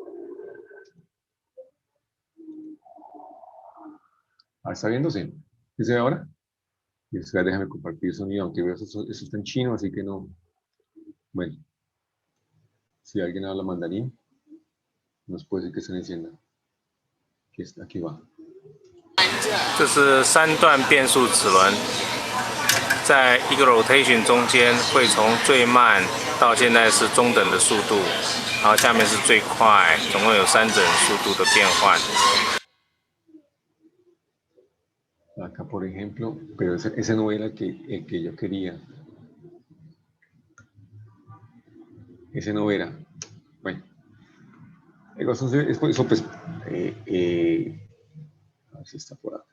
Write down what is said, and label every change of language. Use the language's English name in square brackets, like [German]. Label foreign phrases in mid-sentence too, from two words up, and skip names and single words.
[Spanish] ¿Está viendo? Sí. ¿Qué se ve ahora? Y déjame compartir el sonido, aunque veo eso está en chino, así que no. Bueno, si alguien habla mandarín, nos puede decir que se encienda. Aquí va. [Chinese] 这是3段变速齿轮，在一个 rotation 中间会从最慢到现在是中等的速度，然后下面是最快，总共有3种速度的变换。 [Spanish] Acá, por ejemplo, pero ese no era el que yo quería. Ese no era. Bueno, eso pues, a ver si está por acá.